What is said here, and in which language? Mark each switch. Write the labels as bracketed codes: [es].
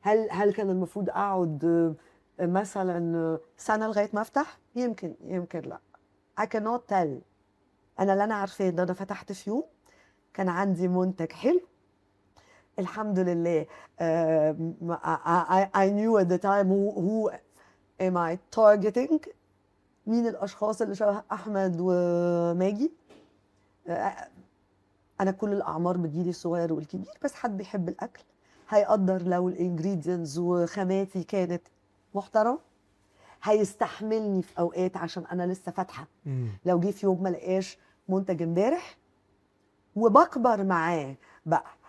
[ar] هل كان المفروض اقعد مثلا سنه لغايه ما افتح؟ يمكن لا. [en] I cannot tell. [ar] انا اللي انا عارفاه ان انا فتحت في يوم كان عندي منتج حلو الحمد لله. [en] I knew at the time who am I targeting. [ar] مين الاشخاص اللي شبه احمد وماجي. آه، انا كل الاعمار بتجيلي الصغير والكبير، بس حد بيحب الاكل هيقدر لو الانجريدينتس وخاماتي كانت محترم، هيستحملني في اوقات عشان انا لسه فاتحه. لو جه في يوم ما لقاش منتج امبارح، وبكبر معاه بقى.